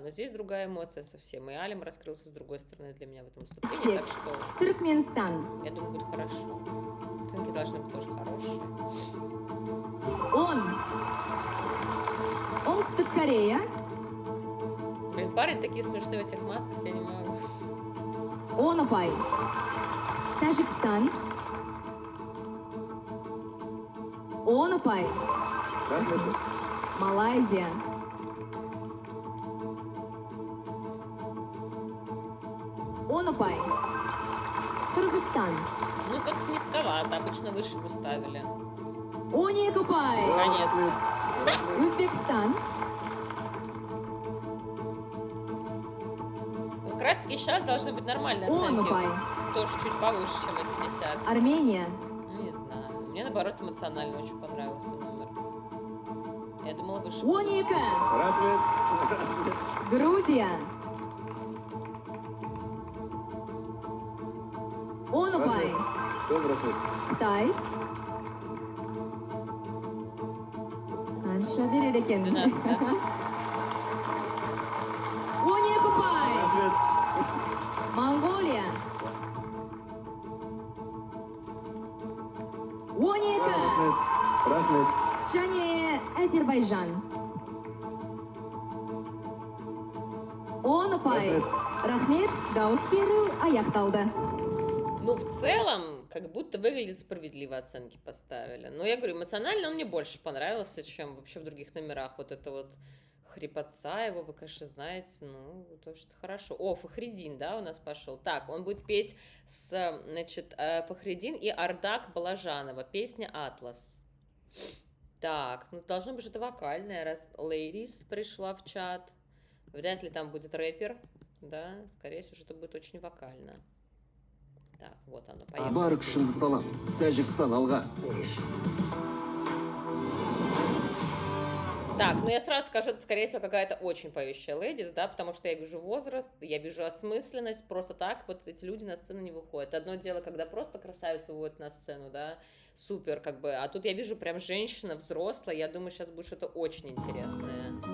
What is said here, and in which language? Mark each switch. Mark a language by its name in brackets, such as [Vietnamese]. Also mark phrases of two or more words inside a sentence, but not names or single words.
[Russian] Но здесь другая эмоция совсем. И Алим раскрылся с другой стороны для меня в этом выступлении. Так что, Туркменстан. я думаю, будет хорошо. Оценки должны быть тоже хорошие. [Kazakh] Оңтүстік Корея. [Russian] Блин, парень такие смешные в этих масках, я не могу. [Kazakh] 10 ұпай. Тәжікстан. 10 ұпай. Малайзия. 10 ұпай. Кыргызстан. [Russian] Ну, как низковато, обычно выше бы ставили. [Kazakh] 12 ұпай. [Russian] Конец. [Kazakh] Өзбекстан. [Russian] Как раз таки сейчас должны быть нормальные Он оценки. [Kazakh] упай. [Russian] Тоже чуть повыше, чем эти 10. Армения. Ну, не знаю. Мне, наоборот, эмоционально очень понравился номер. Я думала, выше. 12. [Kazakh] Рахмет. Грузия. 10 ұпай. Көп рахмет. Қытай. Қанша берер екен? [Russian] 12, да? [Kazakh] 12 ұпай. Рахмет. Монголия. 12. Рахмет. Рахмет. Және Әзербайжан. 10 ұпай. Рахмет, дауыс беру аяқталды. [Russian] Ну, в целом, как будто выглядит справедливо оценки поставили. Но я говорю, эмоционально он мне больше понравился, чем вообще в других номерах. Вот это вот хрипотца его, вы, конечно, знаете, ну, то что хорошо. О, Фахридин, да, у нас пошел. Так, он будет петь с, значит, Фахридин и Ардак Балажанова. Песня «Атлас». Так, ну, должно быть что-то вокальное, раз Ladies пришла в чат. Вряд ли там будет рэпер, да, скорее всего, что-то будет очень вокально. Так, вот оно, поехали. [Kazakh] Бар күшімді салам. Тәжікстан алға. [Russian] Так, ну я сразу скажу, это, скорее всего, какая-то очень поющая ледис, да, потому что я вижу возраст, я вижу осмысленность, просто так вот эти люди на сцену не выходят. Одно дело, когда просто красавицу выводят на сцену, да, супер, как бы, а тут я вижу прям женщина взрослая, я думаю, сейчас будет что-то очень интересное.